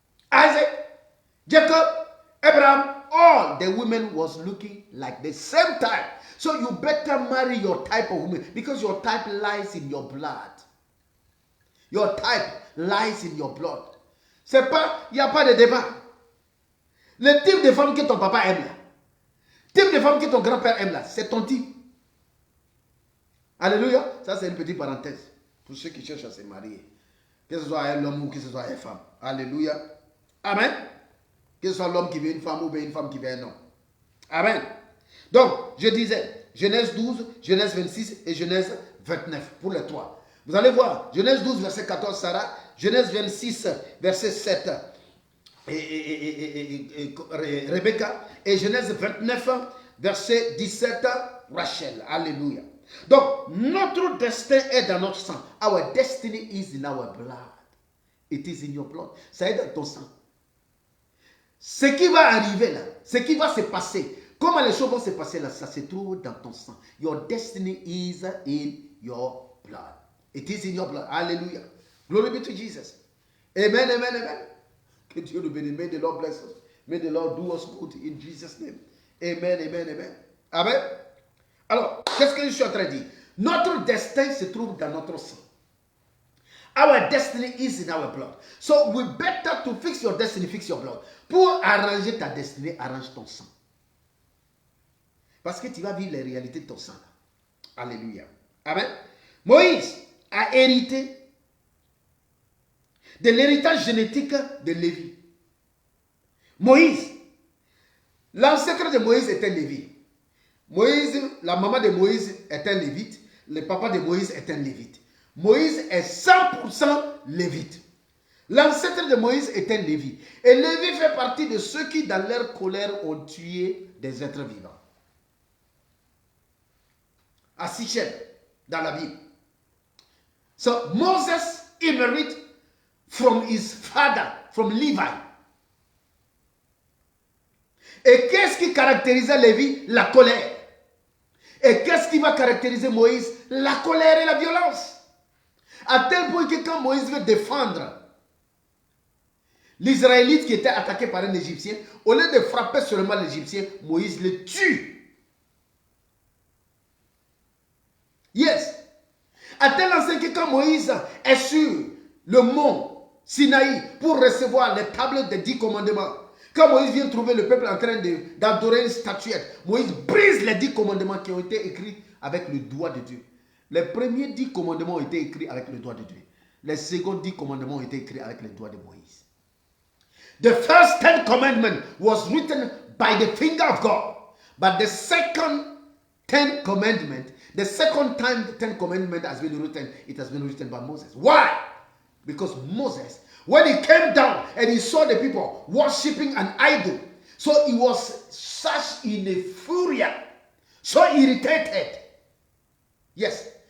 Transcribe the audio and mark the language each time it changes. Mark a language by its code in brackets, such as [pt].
[en] Isaac, Jacob, Abraham, all the women was looking like the same type. So you better marry your type of woman because your type lies in your blood. Your type lies in your blood. [fr] C'est pas, il n'y a pas de débat. Le type de femme que ton papa aime là, type de femme que ton grand-père aime là, c'est ton type. Alléluia. Ça c'est une petite parenthèse pour ceux qui cherchent à se marier. Que ce soit un homme ou que ce soit une femme. Alléluia. Amen. Que ce soit l'homme qui veut une femme ou bien une femme qui veut un homme. Amen. Donc, je disais, Genèse 12, Genèse 26 et Genèse 29 pour les trois. Vous allez voir, Genèse 12, verset 14, Sarah, Genèse 26, verset 7, Rebecca, et Genèse 29, verset 17, Rachel. Alléluia. Donc, notre destin est dans notre sang. [en] Our destiny is in our blood. It is in your blood. [fr] Ça est dans ton sang. Ce qui va arriver là, ce qui va se passer, comment les choses vont se passer là, ça se trouve dans ton sang. [en] Your destiny is in your blood. It is in your blood. Hallelujah. Glory be to Jesus. Amen, amen, amen. [fr] Que Dieu nous bénisse. [en] May the Lord bless us. May the Lord do us good in Jesus' name. Amen, amen, amen. Amen. [fr] Alors, qu'est-ce que je suis en train de dire? Notre destin se trouve dans notre sang. [en] Our destiny is in our blood. So we better to fix your destiny, fix your blood. [fr] Pour arranger ta destinée, arrange ton sang. Parce que tu vas vivre les réalités de ton sang. Alléluia. Amen. Moïse a hérité de l'héritage génétique de Lévi. Moïse, l'ancêtre de Moïse était Lévi. Moïse, la maman de Moïse est un lévite. Le papa de Moïse est un lévite. Moïse est 100% lévite. L'ancêtre de Moïse est un Lévi. Et Lévi fait partie de ceux qui, dans leur colère, ont tué des êtres vivants. À Sichem, dans la Bible. [en] So, Moses inherit from his father, from Levi. [fr] Et qu'est-ce qui caractérisait Lévi? La colère. Et qu'est-ce qui va caractériser Moïse? La colère et la violence. À tel point que quand Moïse veut défendre l'Israélite qui était attaqué par un Égyptien, au lieu de frapper seulement l'Égyptien, Moïse le tue. Yes. À tel enseigne que quand Moïse est sur le mont Sinaï pour recevoir les tables des 10 commandements, quand Moïse vient trouver le peuple en train d'adorer une statuette, Moïse brise les 10 commandements qui ont été écrits avec le doigt de Dieu. Les premiers 10 commandements ont été écrits avec le doigt de Dieu. Les seconds 10 commandements ont été écrits avec le doigt de Moïse. [en] The first 10 commandments was written by the finger of God. But the second 10 commandment, the second time the 10 commandment has been written, it has been written by Moses. Why? Because Moses, when he came down and he saw the people worshipping an idol, so he was such in a fury, so irritated. Yes.